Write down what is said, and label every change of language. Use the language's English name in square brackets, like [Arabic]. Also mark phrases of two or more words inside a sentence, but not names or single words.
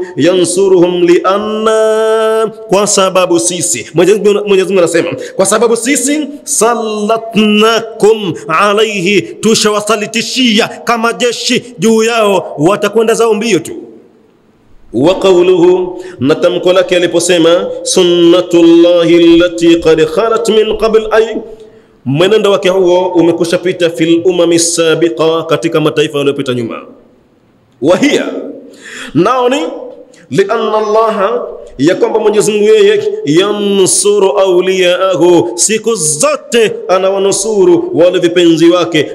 [Arabic] ينصرهم لأن, [Swahili] kwa sababu sisi, Mwenyezi Mungu anasema, kwa sababu sisi [Arabic] سلطناكم عليهم, [Swahili] tushawasalitishia kama jeshi juu yao, watakwenda zao mbio tu. [Arabic] وقوله, [Swahili] na tamko lake aliposema, [Arabic] سنة الله التي قد خلت من قبل أي [Swahili] mwenendo wake huo umekushapita [Arabic] في الأمم السابقة, [Swahili] katika mataifa yaliyopita nyuma. Wahia, nao ni [Arabic] لأن الله, [Swahili] ya kwamba Mwenyezi Mungu yeye [Arabic] ينصر أولياءه, [Swahili] siku zote anawanusuru wale vipenzi wake.